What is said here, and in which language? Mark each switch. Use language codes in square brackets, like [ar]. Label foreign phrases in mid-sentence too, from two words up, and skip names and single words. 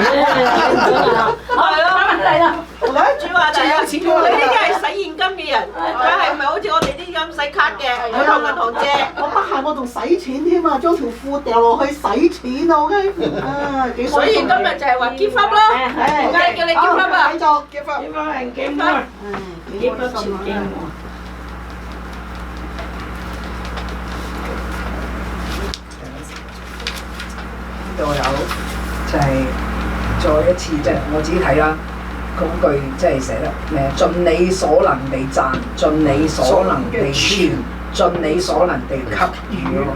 [yue] 係咯，嚟啦！主話就係你呢啲係使現金嘅人，佢係唔係好似我哋啲咁使卡嘅？去同銀行借。我不幸埋我仲使錢添啊！將條褲掉落去使錢啊！OK，幾開心。所以今日就係話 [en] give up [yue] 咯，點解叫你 [en] give up [yue] 啊？繼續 [en] give up。 give up and give give up more，give up to give more。 [yue] 呢度有就係再一次即係我自己睇啦，嗰句即係寫得咩？盡你所能地賺，盡你所能地傳，盡你所能地給予咯。